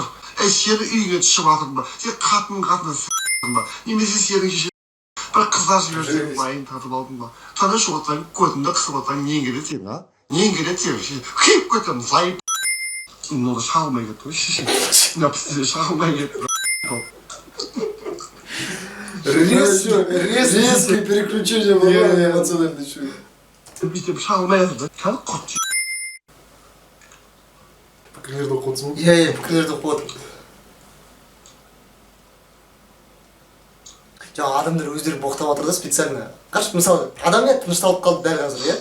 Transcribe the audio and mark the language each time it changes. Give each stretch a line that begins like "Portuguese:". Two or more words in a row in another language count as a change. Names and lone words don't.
Kazakh: Сені үйге түсіп жатыр ма, сен қатынына с**тың ба, немесе сенің шеше бір қыздар жіберсең майын татып алдың ба, тыныш отырсаң көтіңді қысып отырсаң нең келеді сен, а? Нең келеді сен, күйіп кетемін, зайып. Мынада шағылмай кетті ғой, шеше. Мына бізде шағылмай кетті.
Russian: Резкое переключение было на эмоциональный чувак.
Kazakh: Бүйтіп шағылмай жатыр да, кәдімгі құрт. Пікірлерді оқыдың ба? Иә, пікірлерді оқып жаңа адамдар өздері боқтап жатыр да специально. Қаршы, мысалы, адам иә тынышталып қалды дәл қазір, иә?